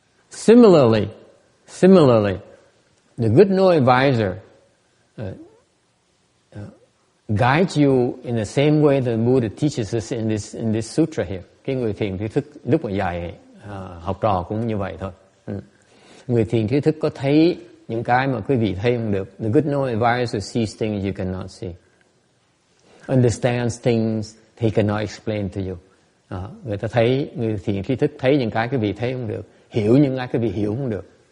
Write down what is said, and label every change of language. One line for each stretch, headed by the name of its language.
English: Similarly, the good no advisor guides you in the same way the Buddha teaches us in this sutra here.
Vietnamese: Cái người thiền tri thức lúc mà dạy học trò cũng như vậy thôi. Người thiền tri thức có thấy những cái mà quý vị thấy không được.
English: The good no advisor sees things you cannot see. Understands things he cannot explain to you.
Vietnamese: Người ta thấy, người thiền tri thức thấy những cái quý vị thấy không được, hiểu những cái quý vị hiểu không được.